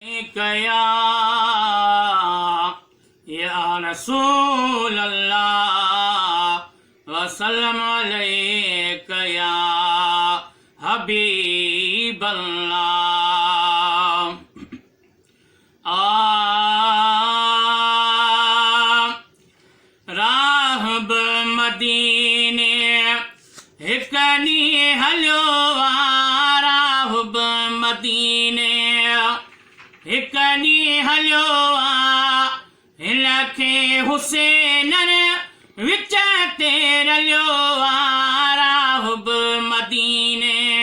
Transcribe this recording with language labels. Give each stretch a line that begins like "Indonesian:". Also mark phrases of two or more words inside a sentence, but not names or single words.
Arabic: عليك يا، يا رسول الله، وسلم عليك يا حبيب الله۔
Sindhi: آ، راهب مديني هڪ ڏينهن هليو آ، راهب مديني هڪ ڏينهن هليو آ، هن کي حسين وچ تي رليو آ، راهب مديني